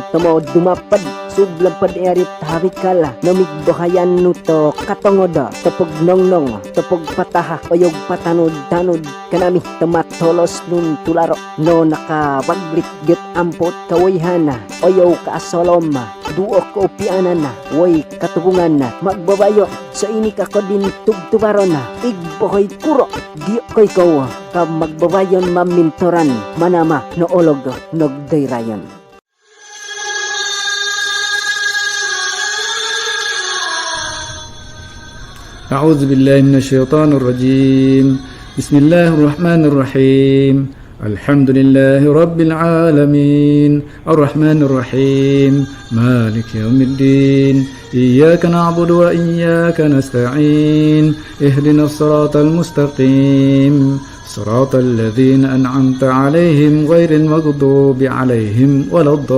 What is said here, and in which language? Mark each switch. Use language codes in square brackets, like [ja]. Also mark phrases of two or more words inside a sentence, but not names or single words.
[mbt] tumo dumapad, sublapad erit harikala, namigbahayan nuto katongoda, tapog nongnong, tapog pataha, oyog patanod-tanod, kanami tamatolos nun tularo, no nakabaglit get ampot kawayhana, oyaw kaasolom, duok ko upianan na, woy katubungan na, magbabayo, sa ini kako din tugtubaro na, igbohoy kuro, di ko'y ko, ka magbabayon mamintoran, manama no olog nogdayrayon. [ar] أعوذ بالله من الشيطان الرجيم بسم الله الرحمن الرحيم الحمد لله رب العالمين الرحمن الرحيم مالك يوم الدين إياك نعبد وإياك نستعين اهدنا الصراط المستقيم صراط الذين أنعمت عليهم غير المغضوب عليهم ولا